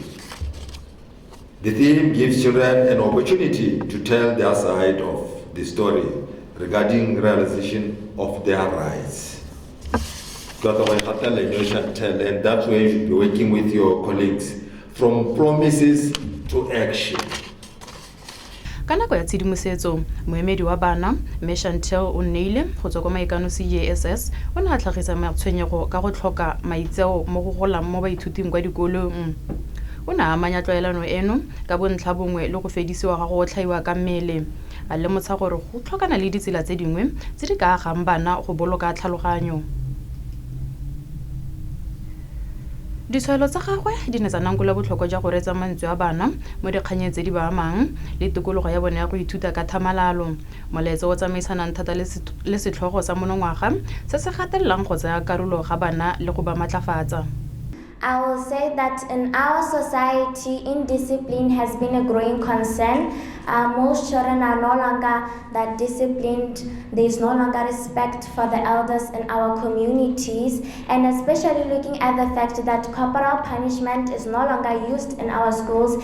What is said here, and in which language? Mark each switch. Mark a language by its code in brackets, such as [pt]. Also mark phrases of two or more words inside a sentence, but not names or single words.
[en] The theme gives children an opportunity to tell their side of the story regarding realization of their rights. And that's where you should be working with your colleagues, from promises to action. [tn] Ka nako ya tshedimosetso moemedi wa bana Chantel o neile go tswa kwa maikano CJSS o ne a tlhagisa matshwenyego ka go tlhoka maitseo mo go golang mo baithuting kwa dikolong. O ne a amanya tlwaelano eno ka bontlha bongwe le go fedisiwa ga go tlhaiwa ka mmele a lemotsha gore go tlhokana le ditsela tse dingwe tse di ka agang bana go boloka tlhaloganyo. Ditshwaelo tsa gagwe di ne tsa nangola botlhokwa jwa go retsa mantswe a bana mo dikganyeng tse di ba amang le tikologo ya bone ya go ithuta ka thamalalo. Molaetsa o tsamaisanang thata le setlhogo sa monongwaga se se gatelelang go tsaya karolo ga bana le go ba matlafatsa. [en] I will say that in our society, indiscipline has been a growing concern. Most children are no longer that disciplined. There is no longer respect for the elders in our communities, and especially looking at the fact that corporal punishment is no longer used in our schools.